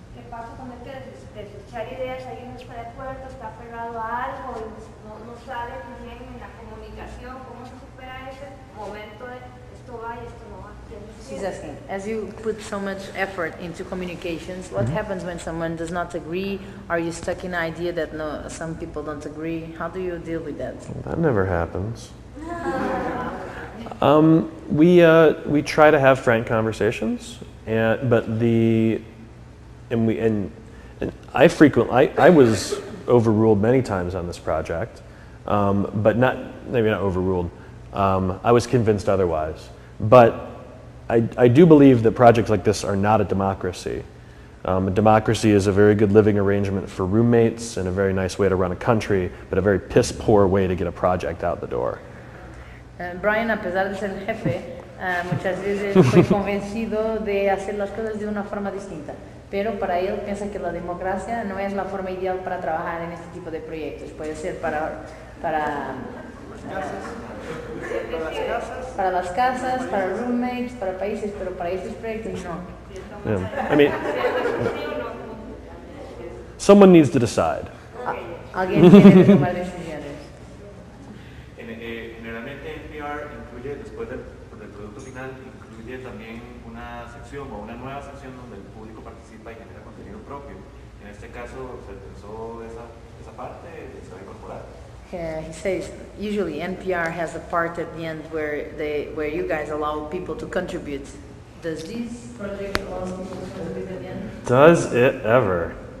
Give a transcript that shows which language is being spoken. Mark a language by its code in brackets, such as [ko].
[es] pasa con el que desechar ideas, alguien no está de acuerdo, está aferrado a algo y no sabe muy bien en la comunicación cómo se supera ese momento de esto va y esto no va. [en] She's asking, as you put so much effort into communications, what happens when someone does not agree? Are you stuck in the idea that no, some people don't agree? How do you deal with that? That never happens. We try to have frank conversations, but I was overruled many times on this project, but maybe not overruled. I was convinced otherwise, but I do believe that projects like this are not a democracy. A democracy is a very good living arrangement for roommates and a very nice way to run a country, but a very piss-poor way to get a project out the door. [es] Brian, a pesar de ser el jefe, muchas veces fue convencido de hacer las cosas de una forma distinta, pero para él piensa que la democracia no es la forma ideal para trabajar en este tipo de proyectos. Puede ser para las casas, para roommates, para países, pero para estos proyectos no. [en] Yeah. I mean, someone needs to decide. [es] Alguien tiene que tomar decisiones. Generalmente NPR incluye, después del producto final, incluye también una sección o una nueva sección donde el público participa y genera contenido propio. En este caso, ¿se pensó esa parte? ¿Se va a incorporar? [en] He says, usually NPR has a part at the end where you guys allow people to contribute. Does this project allow people to contribute at the end? Does it ever?